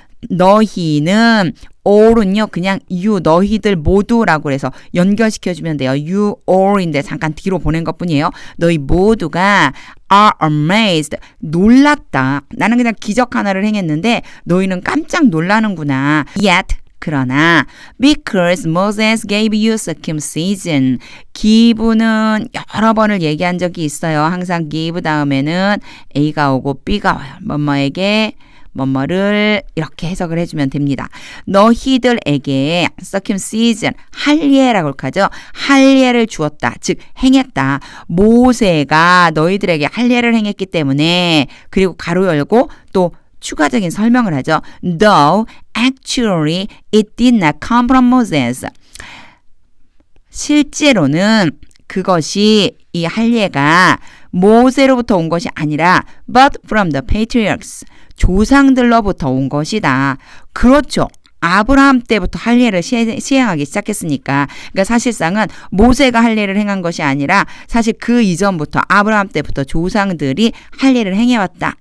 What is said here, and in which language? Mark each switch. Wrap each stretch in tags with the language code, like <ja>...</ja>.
<ko>너희는 all은요 그냥 you 너희들 모두라고 해서 연결시켜주면 돼요.</ko> <en>you all</en> <ko>인데 잠깐 뒤로 보낸 것뿐이에요. 너희 모두가</ko> <en>are amazed.</en> <ko>놀랐다. 나는 그냥 기적 하나를 행했는데 너희는 깜짝 놀라는구나.</ko> <en>Yet</en> <ko>그러나</ko> <en>because Moses gave you circumcision.</en> <ko>give는 여러 번을 얘기한 적이 있어요. 항상 give 다음에는 A가 오고 B가 와요. 뭐뭐에게 뭐뭐를 이렇게 해석을 해주면 됩니다. 너희들에게 circumcision 할례라고 하죠. 할례를 주었다. 즉 행했다. 모세가 너희들에게 할례를 행했기 때문에 그리고 가로 열고 또 추가적인 설명을 하죠.</ko> <en>Though actually it did not come from Moses.</en> <ko>실제로는 그것이 이 할례가 모세로부터 온 것이 아니라</ko> <en>but from the patriarchs.</en> <ko>조상들로부터 온 것이다. 그렇죠. 아브라함 때부터 할례를 시행하기 시작했으니까 그러니까 사실상은 모세가 할례를 행한 것이 아니라 사실 그 이전부터 아브라함 때부터 조상들이 할례를 행해왔다.</ko>